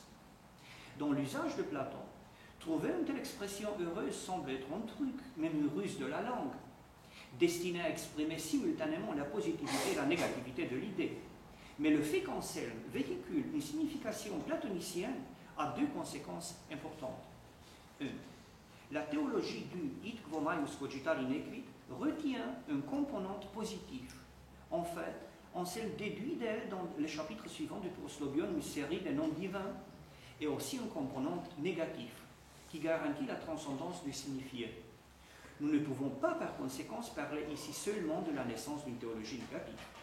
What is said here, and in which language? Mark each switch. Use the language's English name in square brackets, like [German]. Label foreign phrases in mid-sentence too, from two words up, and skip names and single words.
[French] Dans l'usage de Platon, trouver une telle expression heureuse semble être un truc, même une ruse de la langue, destinée à exprimer simultanément la positivité et la négativité de l'idée. Mais le fait qu'Anselme véhicule une signification platonicienne a deux conséquences importantes. 1. La théologie du [Latin] id quo maius cogitari nequit [French] retient une composante positive. En fait, Anselme déduit d'elle dans les chapitres suivants du Proslogion une série de noms divins et aussi une composante négative qui garantit la transcendance du signifié. Nous ne pouvons pas par conséquent parler ici seulement de la naissance d'une théologie négative.